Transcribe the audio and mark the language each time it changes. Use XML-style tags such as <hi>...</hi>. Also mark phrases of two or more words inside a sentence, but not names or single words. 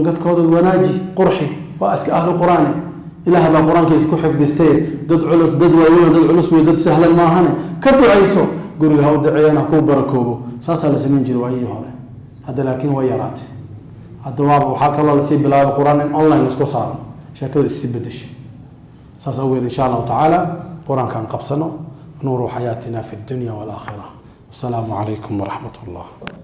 <so>gadkooda wanaaji qurxi waa iska</so> <ar>أهل القرآن</ar> <so>ilaahay baa quraankiisa ku xifdistay dad culus dad waaweyn dad culus way dad sahlan ma ahane ka ducayso guriga ha u duceeyana ku barakoobo saasa la sameyn jiray waayii hore hadda laakiin way yaraatay hadda waxa kale la sii bilaabay quraan in online isku saaro sheekada isii bedeshay saasa weey</so> <ar>إن شاء الله تعالى</ar> <so>quraankan qabsano</so> <ar>نور حياتنا في الدنيا والآخرة السلام عليكم ورحمة الله</ar>